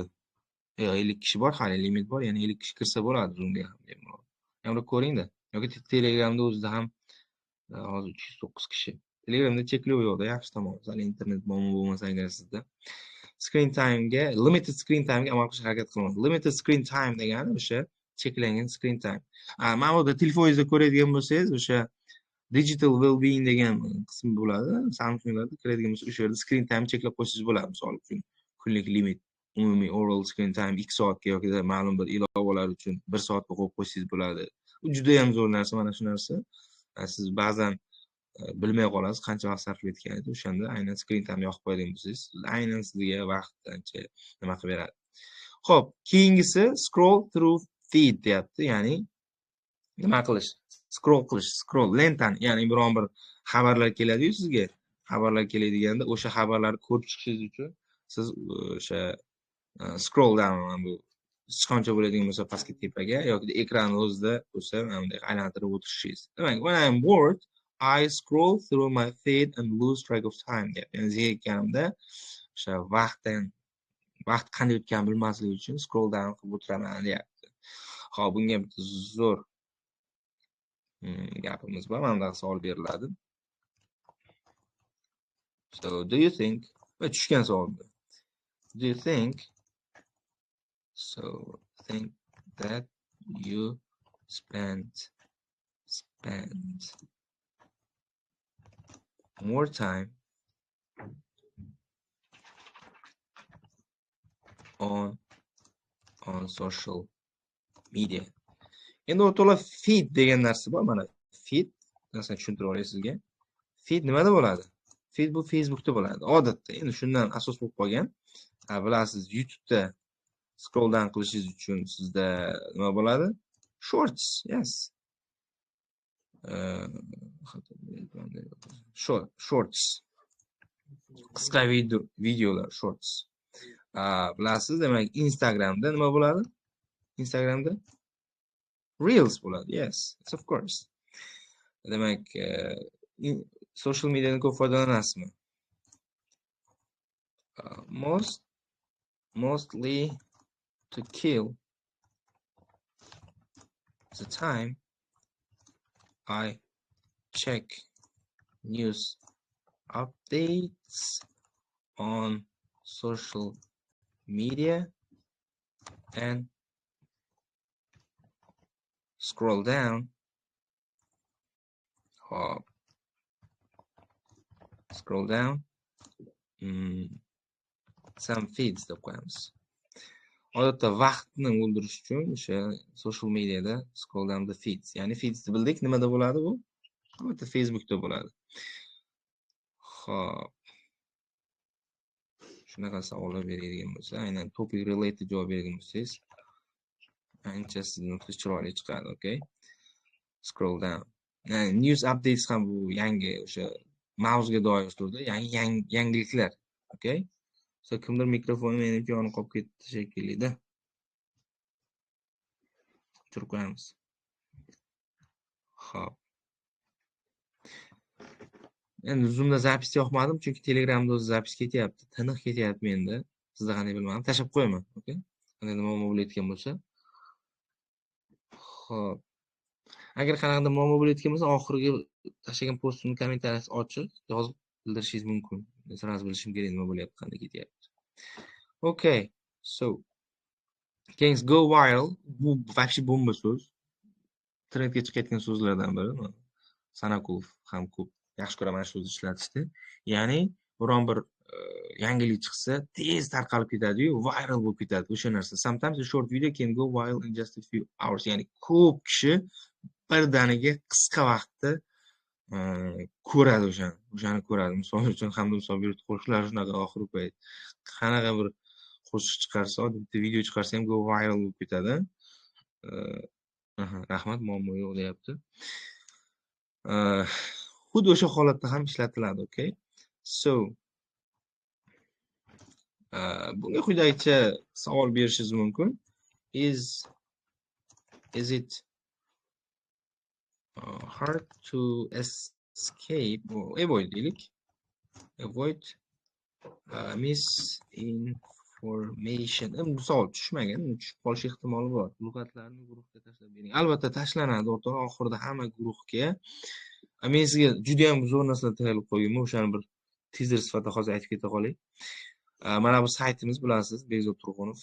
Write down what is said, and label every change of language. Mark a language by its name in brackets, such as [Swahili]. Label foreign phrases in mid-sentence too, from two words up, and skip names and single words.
[Uzbek] 50 kishi bor, hali limit bor, ya'ni 50 kishi kirsa bo'ladi Zoomga ham. Yana ko'ring-da. Yoki Telegramda o'zida ham hozir 309 kishi. Telegramda cheklov yo'qda, yaxshi tomon. Hali internet bo'lmasa agar sizda [English] screen time'ga, limited screen time'ga [Uzbek] amal qilishga harakat qilaman. [English] Limited screen time [Uzbek] degani o'sha cheklangan [English] screen time. [Uzbek] Mana bu telefoningizda ko'radigan bo'lsangiz, o'sha [English] digital well-being [Uzbek] degan qism bo'ladi. Samsunglarda kiradigan bo'lsa, o'sha yerda [English] screen time [Uzbek] cheklab qo'ysangiz bo'ladi, misol uchun. Kunlik limit, umumiy oral [English] screen time [Uzbek] 2 soatga yoki ma'lum bir ilovalar uchun 1 soatga qo'yib qo'ysangiz bo'ladi. Bu juda ham zo'r narsa, mana shu narsa. Siz ba'zan bilmay qolasiz qancha vaqt sarflayotganingizni, o'shanda aynan [English] screen time [Uzbek] yoqib qo'yadigan bo'lsangiz, aynan sizga vaqt ancha nima qilib beradi. Xo'p, keyingisi [English] scroll through feed [Uzbek] deyapti, ya'ni nima qilish? Scroll lentani, ya'ni biron bir xabarlar keladi-yu sizga. Xabarlar keladiganda o'sha xabarlarni ko'rib chiqishingiz uchun siz o'sha [English] scroll down, [Uzbek] bu sichqoncha bo'ladigan bo'lsa pastga tepaga yoki ekran o'zida bo'lsa bunday aylantirib o'tirishingiz. Demak, [English] when I'm bored, I scroll through my feed and lose track of time. [Uzbek] Ya'ni zerikkanimda o'sha vaqt qanday o'tganini bilmaslik uchun [English] scroll down [Uzbek] qilib o'tiraman deyapti. Xo'p, bunga bitta zo'r gapimiz bor. Mana bunday savol beriladi. [English] So, do you think, [Uzbek] tushgan savol. [English] Do you think that you spend more time on social media. [Uzbek] Endi o'rtoqlar feed degan narsa bor. Mana feed narsani tushuntirib olay sizga. Feed nimada bo'ladi? Feed bu Facebookda bo'ladi. Odatda endi shundan asos bo'lib qolgan. Bilasiz, YouTube'da [English] scroll down [Uzbek] qilishingiz uchun sizda nima bo'ladi? [English] Shorts, yes. Shorts. [Uzbek] Qisqa videolar, shorts. Bilasiz, demak Instagramda nima bo'ladi? Instagramda Reels bo'ladi. [English] Yes, of course. [Uzbek] Demak, [English] social mediadan [Uzbek] ko'p foydalanasizmi? [English] Mostly to kill the time I check news updates on social media and scroll down. Scroll down some feeds [Uzbek] deb qo'yamiz. Odatda vaqtni o'ldirish uchun o'sha [English] social mediada scroll down the feeds. [Uzbek] Ya'ni feeds bildik, nimada bo'ladi bu? Albatta Facebookda bo'ladi. Xo'p. Shunaqa savollar beradigan bo'lsa, aynan [English] topic related [Uzbek] javob beradigan bo'lsangiz, ancha sizni chiroyli chiqadi, okay? [English] Scroll down. News updates [Uzbek] ham bu yangi o'sha mavzuga doir turda, yangiliklar, okay? So kimdir mikrofoni menimcha yonib qolib ketdi shekilli-da. Turib qo'yamiz. Xo'p. Endi Zoomda zapis yoqmadim, chunki Telegramda o'zi zapis ketyapti. Tiniq ketyapti menda. Sizda qanday bilmadim. Tashab qo'yaman, okay? Qanday muammo bo'layotgan bo'lsa. Xo'p. Agar qanaqadir muammo bo'layotgan bo'lsa, oxirgi tashlagan postimni kommentariyasi ochiq, yozib bildirishingiz mumkin. Men sразу bilishim kerak nima bo'lyapti, qanday ketyapti. [English] Okay. So, Kings go viral. [Uzbek] Bu вообще bomba so'z. Trendga chiqayotgan so'zlardan biri. Sanakulov ham ko'p yaxshi ko'raman shu so'zni ishlatishni. Ya'ni biron bir yangilik chiqsa, tez tarqalib ketadi-yu, viral bo'lib ketadi o'sha narsa. [English] Sometimes a short video can go viral in just a few hours. [Uzbek] Ya'ni ko'p kishi birdaniga qisqa vaqtda ko'radi o'shani ko'radi. Misol uchun hamda misol berib qo'shiqlar shunaqa oxirgi payt qanaqa bir qo'shiq chiqarsa, bitta video chiqarsa ham [English] go viral [Uzbek] bo'lib ketadi. Rahmat, muammo yo'q deyapti. Xuddi o'sha holatda ham ishlatiladi, okay? So, bunga quyidagicha savol berishingiz mumkin. [English] Is it hard to escape or avoid deylik? Avoid misinformation. [Uzbek] Bu savol tushmagan, tushib qolish ehtimoli bor. Lug'atlarni guruhga tashlab bering. Albatta tashlanadi, o'rtoq. Oxirida hamma guruhga. Men sizga juda ham zo'r narsalar tayyorlab qo'yganman. O'shani bir teaser sifatida hozir aytib keta qolay. Mana bu saytimiz, bilasiz, Bekzod Turg'unov.